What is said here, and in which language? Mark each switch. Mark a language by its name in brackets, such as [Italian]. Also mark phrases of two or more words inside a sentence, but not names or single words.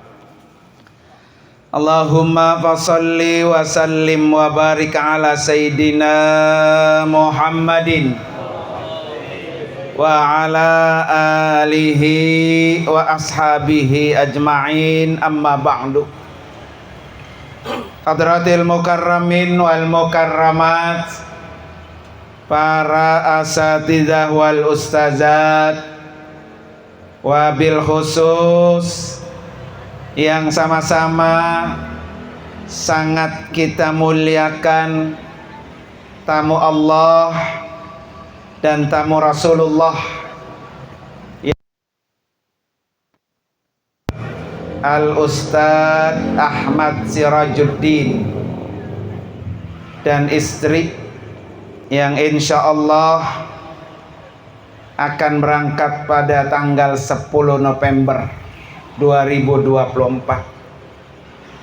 [Arabic] اللهم فصل وسلم وبارك على سيدنا محمد وعلى آله وأصحابه أجمعين، أما بعد. حضرة المكرمين والمكرمات, [Indonesian] para [Arabic] الأساتذة والأستاذات, [Indonesian] wabil khusus yang sama-sama sangat kita muliakan, tamu Allah dan tamu Rasulullah, Al-Ustaz Ahmad Sirajuddin dan istri yang [Arabic] إن شاء الله [Indonesian] akan berangkat pada tanggal 10 November 2024.